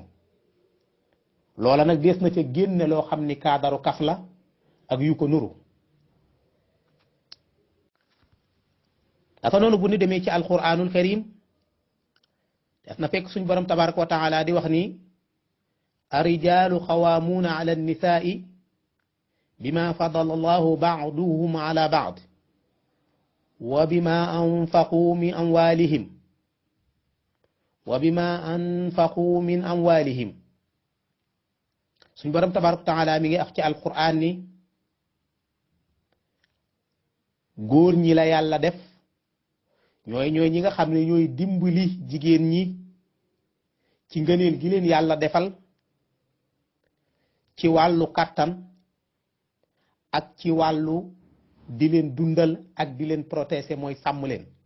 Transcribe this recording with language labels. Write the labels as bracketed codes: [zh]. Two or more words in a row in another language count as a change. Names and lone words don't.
[wo] loola nag dees na ca génne loo xam ni kaadaru kaf la ak yu ko nuru. dafa noonu bu ñu demee ci [ar] القرآن الكريم [wo] def na fekk suñ borom [ar] تبارك وتعالى [wo] di wax ni [ar] الرجال قوامون على النساء بما فضل الله بعضهم على بعض وبما أنفقوا من أموالهم [wo] suñ borom [ar] تبارك وتعالى [wo] mi ngi wax ci alquran ni góor ñi la yàlla def ñooy ñi nga xam ne ñooy dimbali jigéen ñi ci ngëneel gi leen yàlla defal ci wàllu kàttan ak ci wàllu di leen dundal ak di leen protéger mooy sàmm leen.